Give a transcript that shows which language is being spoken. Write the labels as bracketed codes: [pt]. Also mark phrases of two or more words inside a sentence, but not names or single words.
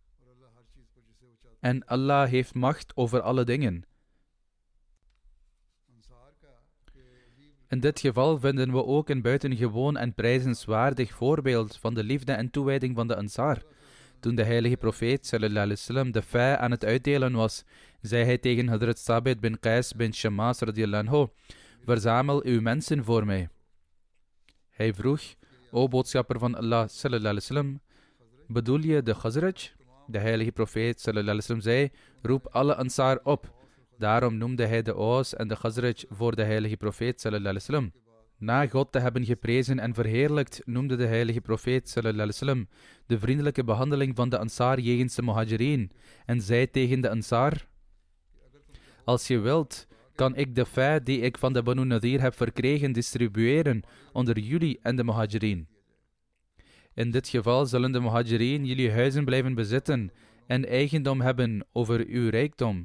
[nl] En Allah heeft macht over alle dingen. In dit geval vinden we ook een buitengewoon en prijzenswaardig voorbeeld van de liefde en toewijding van de Ansar. Toen de heilige profeet [ar] صلى الله عليه وسلم [nl] de fei aan het uitdelen was, zei hij tegen Hadrat Sabit bin Qais bin Shammas [ar] رضي الله عنه: [nl] verzamel uw mensen voor mij. Hij vroeg: o boodschapper van Allah [ar] صلى الله عليه وسلم, [nl] bedoel je de Khazraj? De heilige profeet [ar] صلى الله عليه وسلم [nl] zei: roep alle Ansar op. Daarom noemde hij de Aus en de Khazraj voor de heilige profeet [ar] صلى الله عليه وسلم. [nl] Na God te hebben geprezen en verheerlijkt, noemde de heilige profeet [ar] صلى الله عليه وسلم [nl] de vriendelijke behandeling van de Ansar jegens de Muhajirin en zei tegen de Ansar: als je wilt, kan ik de fei die ik van de Banu Nadir heb verkregen distribueren onder jullie en de Muhajirin. In dit geval zullen de Muhajirin jullie huizen blijven bezitten en eigendom hebben over uw rijkdom.